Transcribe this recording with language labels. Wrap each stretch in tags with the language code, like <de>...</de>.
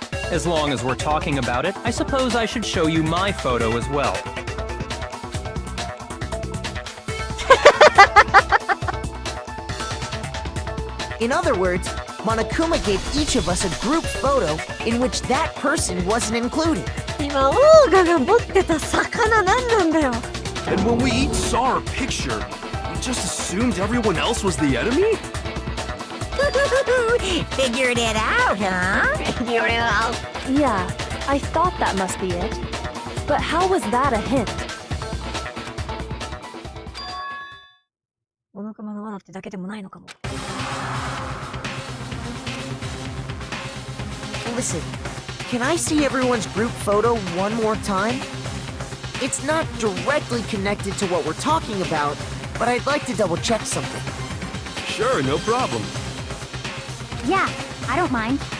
<en>As long as we're talking about it, I suppose I should show you my photo as well. In other words, Monokuma gave each of us a group photo in which that person wasn't included.</en> <ja>今、オーガが持ってた魚何なんだよ。</ja> <en>And when we each saw our picture, we just assumed everyone else was the enemy? Figured it out, huh? Yeah, I thought that must be it. But how was that a hint?</en> <ja>モノクマの罠ってだけでもないのかも。</ja> <en>Listen, can I see everyone's group photo one more time? It's not directly connected to what we're talking about, but I'd like to double check something. Sure, no problem. Yeah, I don't mind.</en>